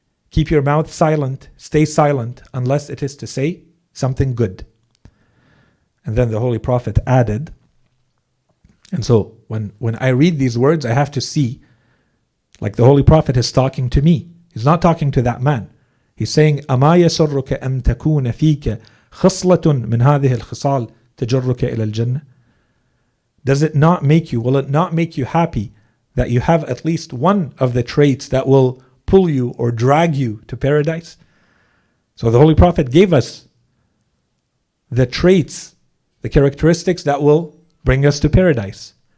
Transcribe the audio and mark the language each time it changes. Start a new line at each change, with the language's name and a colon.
English: Keep your mouth silent. Stay silent unless it is to say something good. And then the Holy Prophet added, and so when I read these words, I have to see, like the Holy Prophet is talking to me. He's not talking to that man. He's saying,
Arabic: أَمَا يَسُرُّكَ أَمْ تَكُونَ فِيكَ خِصْلَةٌ مِنْ هَذِهِ الْخِصَالِ تَجُرُّكَ إِلَى الْجَنَّةِ.
English: Does it not make you, will it not make you happy that you have at least one of the traits that will pull you or drag you to paradise? So the Holy Prophet gave us the traits, the characteristics that will bring us to paradise.